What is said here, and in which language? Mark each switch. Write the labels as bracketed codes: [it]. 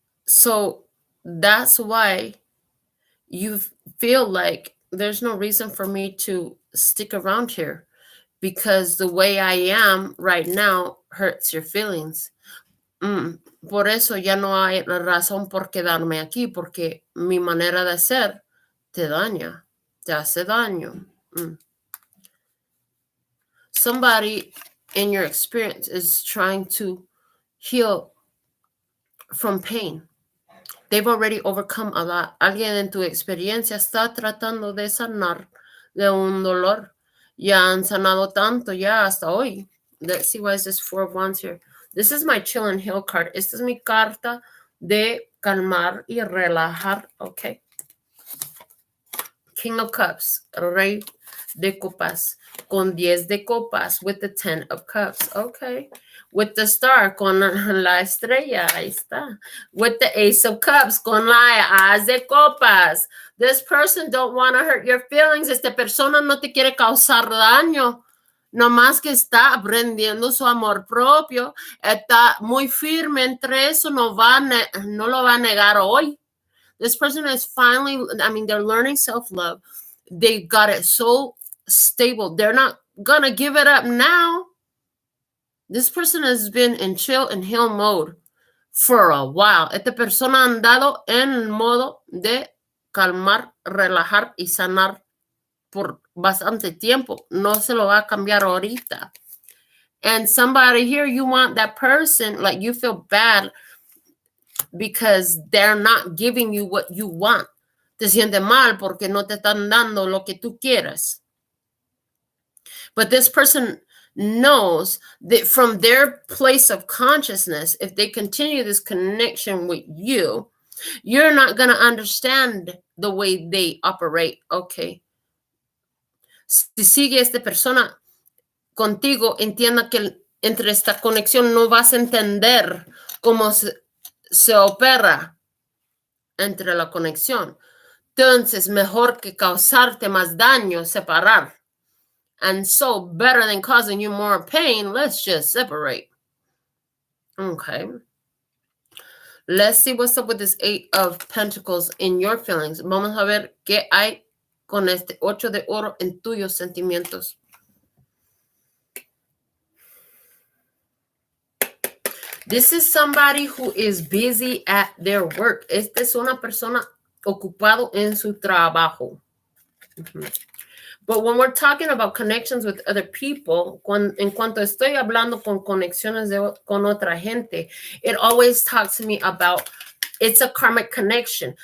[en] So that's why you feel like there's no reason for me to stick around here because the way I am right now hurts your feelings. [es] Por eso ya no hay razón por quedarme aquí porque mi manera de ser te daña, te hace daño. [en] Somebody in your experience is trying to heal from pain. They've already overcome a lot. [es] Alguien en tu experiencia está tratando de sanar de un dolor. Ya han sanado tanto ya hasta hoy. [en] Let's see why is this Four of Wands here. This is my chill and heal card. [es] Esta es mi carta de calmar y relajar. [en] Okay. King of Cups, [es] Rey de Copas, con 10 de copas, [en] with the 10 of Cups. Okay. With the Star, [es] con la estrella, ahí está. [en] With the Ace of Cups, [es] con la As de Copas. [en] This person don't want to hurt your feelings. [es] Esta persona no te quiere causar daño. Nomás que está aprendiendo su amor propio. Está muy firme entre eso. No lo va a negar hoy. [en] This person is finally, they're learning self-love. They got it so stable. They're not going to give it up now. This person has been in chill and heal mode for a while. [es] Esta persona ha andado en modo de calmar, relajar y sanar por bastante tiempo. No se lo va a cambiar ahorita. [en] And somebody here, you want that person, like you feel bad because they're not giving you what you want. [es] Te sientes mal porque no te están dando lo que tú quieres. [en] But this person knows that from their place of consciousness, if they continue this connection with you, you're not going to understand the way they operate. Okay. [es] Si sigue esta persona contigo, entienda que entre esta conexión no vas a entender cómo se opera entre la conexión. Entonces, mejor que causarte más daño, separar. [en] And so, better than causing you more pain, let's just separate. Okay. Let's see what's up with this 8 of Pentacles in your feelings. [es] Vamos a ver qué hay con este 8 de oro en tuyos sentimientos. [en] This is somebody who is busy at their work. [es] Esta es una persona ocupado en su trabajo. [en] But when we're talking about connections with other people, [es] en cuanto estoy hablando con conexiones con otra gente, [en] it always talks to me about it's a karmic connection.